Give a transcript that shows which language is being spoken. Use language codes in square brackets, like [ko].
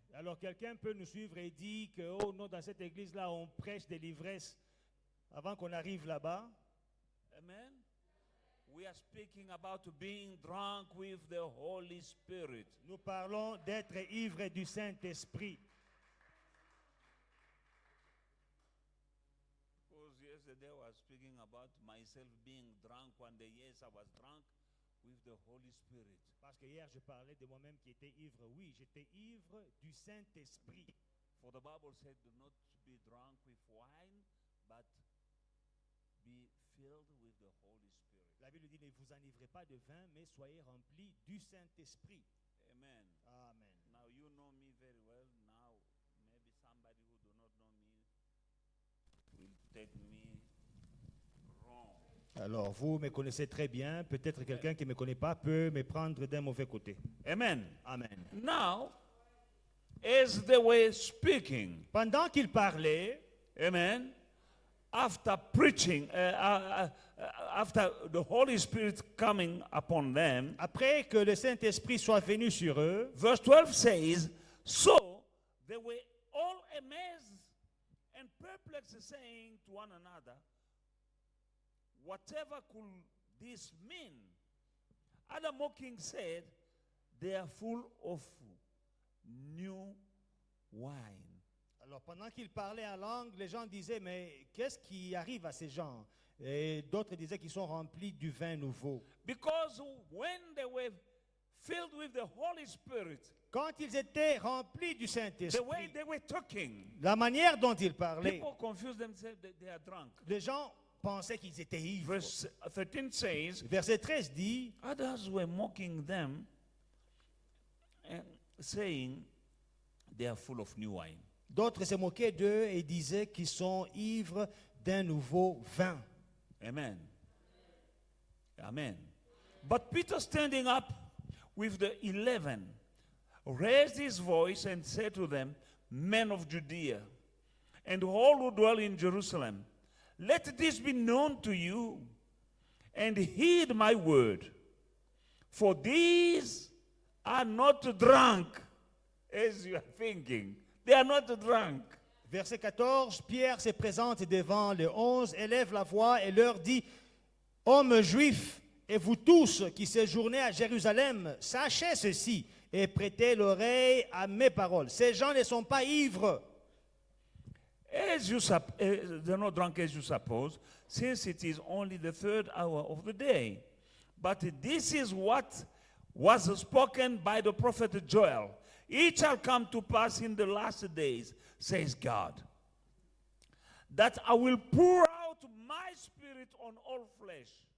[fr] Alors quelqu'un peut nous suivre et dire que oh non, dans cette église là on prêche de l'ivresse avant qu'on arrive là-bas. Amen. [en] We are speaking about being drunk with the Holy Spirit. [fr] Nous parlons d'être ivre du Saint-Esprit. [en] Because yesterday I was speaking about myself being drunk one day. Yes, I was drunk with the Holy Spirit. [fr] Parce que hier je parlais de moi-même qui était ivre. Oui, j'étais ivre du Saint-Esprit. [en] For the Bible said, do not be drunk with wine, but be filled with the Holy Spirit. [fr] La Bible dit ne vous enivrez pas de vin, mais soyez remplis du Saint-Esprit. Amen. Amen. [en] Now you know me very well. Now maybe somebody who do not know me will take me wrong. [fr] Alors, vous me connaissez très bien. Peut-être quelqu'un qui ne me connaît pas peut me prendre d'un mauvais côté. Amen. Amen. [en] Now, as they were speaking, [fr] Pendant qu'il parlait, [en] amen, after preaching, after the Holy Spirit coming upon them, [fr] après que le Saint-Esprit soit venu sur eux, [en] verse 12 says, so they were all amazed and perplexed, saying to one another, whatever could this mean? Other mocking said, they are full of new wine. [fr] alors pendant qu'il parlait en langue, les gens disaient, mais qu'est-ce qui arrive à ces gens? Et d'autres disaient qu'ils sont remplis du vin nouveau. [en] Because when they were filled with the Holy Spirit, [fr] Quand ils étaient remplis du [en] the way [fr] Saint-Esprit, [en] they were talking, [fr] la manière dont ils parlaient, [en] people confuse themselves that they are drunk. [fr] les gens pensaient qu'ils étaient ivres. [en] Verse 13 says, [fr] Verset 13 dit, [en] others were mocking them and saying they are full of new wine. [fr] d'autres se moquaient d'eux et disaient qu'ils sont ivres d'un nouveau vin. Amen. Amen. [en] But Peter, standing up with the 11, raised his voice and said to them, men of Judea, and all who dwell in Jerusalem, let this be known to you, and heed my word. For these are not drunk, as you are thinking. They are not drunk. [fr] Verset 14, Pierre se présente devant les 11, élève la voix et leur dit, hommes juifs, et vous tous qui séjournez à Jérusalem, sachez ceci et prêtez l'oreille à mes paroles. Ces gens ne sont pas ivres. [en] They're not drunk as you suppose, since it is only the third hour of the day. But this is what was spoken by the prophet Joel. it shall come to pass in the last days, says God, that I will pour out my spirit on all flesh.